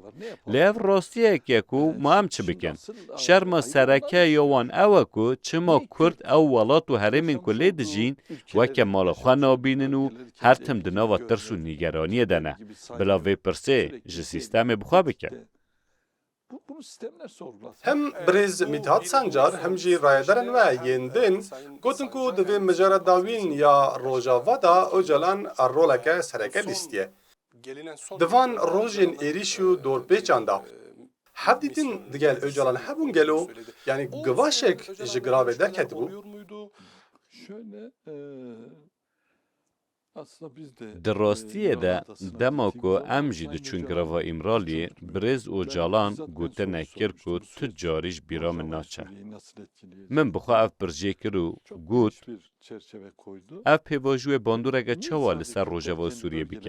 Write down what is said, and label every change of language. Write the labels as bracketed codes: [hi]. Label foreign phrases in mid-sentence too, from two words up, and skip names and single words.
[ku] Lê ev rastiyek ye ku ma em çi bikin? Şerma serekeya wan ew e ku çima Kurd ew welat û herêmên ku lê dijîn weke mala xwe nabînin û her tim di nava tirs û nîgeraniyê de ne. Bila vê pirsê ji sîstemê bixwe bike. [tr] Bunu sistemler sorgulasın. [ku] Hem Birêz Mithat Sancar hem jî rayedarên we yên din gotin ku di vê mijaredawîn ya Rojava da Öcalan roleke sereke lîstiye. Di van rojên êrîş û dorpêçan da hev dîtin digel Öcalan hebûn gelo yani givaşek ji giravê derketibû. [tr] Şöyle aslında biz de [ku] Di rastiyê de dema ku em jî diçûn girava Îmraliyê, Birêz Öcalan gotinê kir ku tu carî ji bîra min naçe. Min bixwe ev pircê kir û got ev pêvajoyê bandoreke çawa li ser Rojava Sûriyê bike.